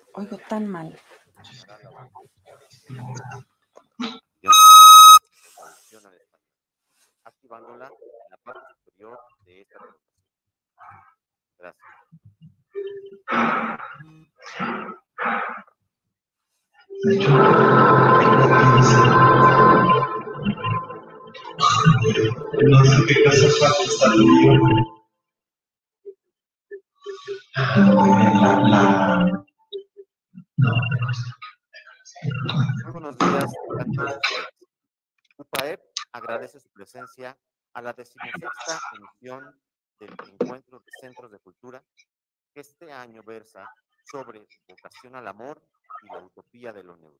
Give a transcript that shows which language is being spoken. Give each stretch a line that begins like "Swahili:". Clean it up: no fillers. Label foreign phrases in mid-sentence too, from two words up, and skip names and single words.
Spanish: oigo tan mal. Activándola en la parte superior de esta presentación. Gracias.
Italian: Non so che cosa faccio stato io.
Spanish: Muy buenos días a todos ustedes. UPAEP agradece su presencia a la 16ª emisión del Encuentro de Centros de Cultura, que este año versa sobre vocación al amor y la utopía de lo neutro.